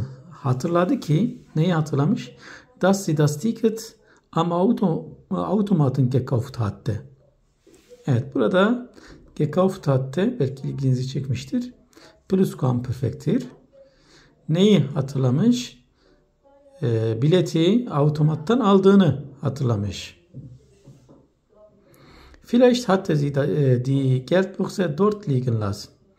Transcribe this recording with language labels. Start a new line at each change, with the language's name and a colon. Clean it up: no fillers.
Turkish: Hatırladı ki neyi hatırlamış?
German: Dass sie das Ticket am Automaten gekauft hatte.
Turkish: Evet, burada gekauft hatte belki ilginizi çekmiştir. Pluskuamperfekttir. Neyi hatırlamış? Bileti otomattan aldığını hatırlamış.
German: Vielleicht hatte sie die Geldbörse dort liegen lassen.